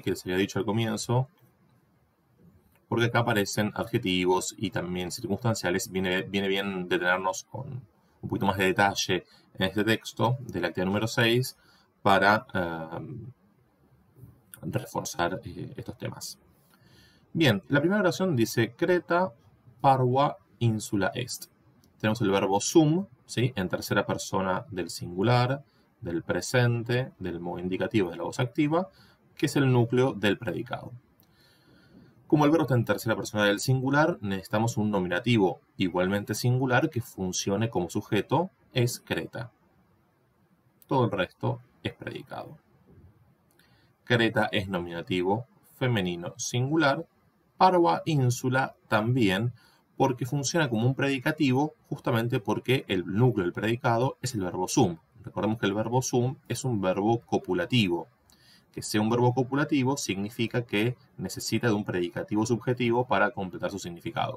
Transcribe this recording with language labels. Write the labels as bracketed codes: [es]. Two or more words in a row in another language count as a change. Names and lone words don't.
[es] Que les había dicho al comienzo, porque acá aparecen adjetivos y también circunstanciales. Viene bien detenernos con un poquito más de detalle en este texto de la actividad número 6 para reforzar estos temas. Bien, la primera oración dice [la] Creta parva insula est. [es] Tenemos el verbo sum, ¿sí? En tercera persona del singular, del presente, del modo indicativo de la voz activa, que es el núcleo del predicado. Como el verbo está en tercera persona del singular, necesitamos un nominativo igualmente singular que funcione como sujeto, es Creta. Todo el resto es predicado. Creta es nominativo femenino singular, [la] parva insula [es] también, porque funciona como un predicativo justamente porque el núcleo del predicado es el verbo sum. Recordemos que el verbo sum es un verbo copulativo. Que sea un verbo copulativo significa que necesita de un predicativo subjetivo para completar su significado.